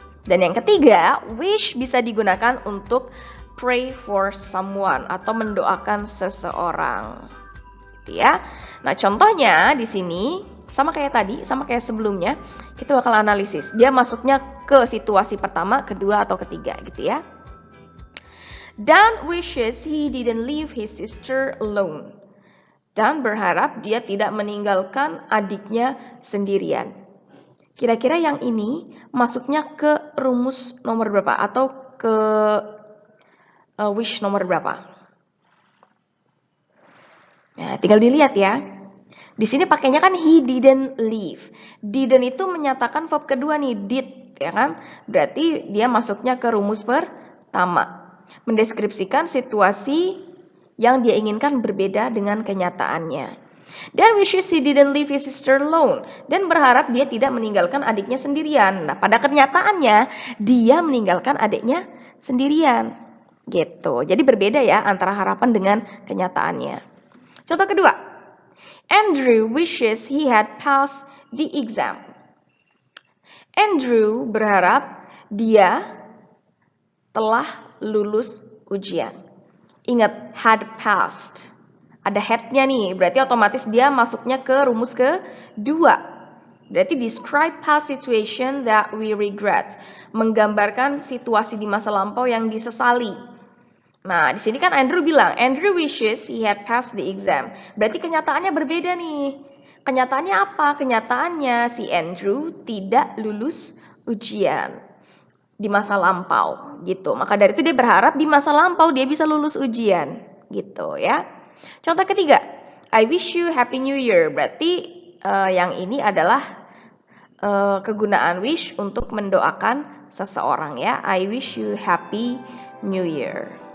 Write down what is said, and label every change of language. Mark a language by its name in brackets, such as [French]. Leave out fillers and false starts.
[Indonesian] Dan yang ketiga, wish bisa digunakan untuk [English] pray for someone [Indonesian] atau mendoakan seseorang. Gitu ya. Nah, contohnya di sini Sama kayak tadi, sama kayak sebelumnya, kita bakal analisis. Dia masuknya ke situasi pertama, kedua, atau ketiga gitu ya. [English] Dan wishes he didn't leave his sister alone. [Indonesian] Dan berharap dia tidak meninggalkan adiknya sendirian. Kira-kira yang ini masuknya ke rumus nomor berapa? Atau ke wish nomor berapa? Nah, tinggal dilihat ya. Di sini pakainya kan he didn't leave. Didn't itu menyatakan verb kedua nih, did, ya kan? Berarti dia masuknya ke rumus pertama. Mendeskripsikan situasi yang dia inginkan berbeda dengan kenyataannya. [English] Dan wishes he didn't leave his sister alone. [Indonesian] Dan berharap dia tidak meninggalkan adiknya sendirian. Nah, pada kenyataannya dia meninggalkan adiknya sendirian. Gitu. Jadi berbeda ya antara harapan dengan kenyataannya. Contoh kedua. [English] Andrew wishes he had passed the exam. [Indonesian] Andrew berharap dia telah lulus ujian. Ingat, had passed. Ada had-nya nih, berarti otomatis dia masuknya ke rumus kedua. Berarti [English] describe past situation that we regret. [Indonesian] Menggambarkan situasi di masa lampau yang disesali. Nah, di sini kan Andrew bilang, [English] Andrew wishes he had passed the exam. [Indonesian] Berarti kenyataannya berbeda nih. Kenyataannya apa? Kenyataannya si Andrew tidak lulus ujian di masa lampau, gitu. Maka dari itu dia berharap di masa lampau dia bisa lulus ujian, gitu ya. Contoh ketiga, [English] I wish you happy new year. [Indonesian] Berarti yang ini adalah kegunaan wish untuk mendoakan seseorang ya. [English] I wish you happy new year.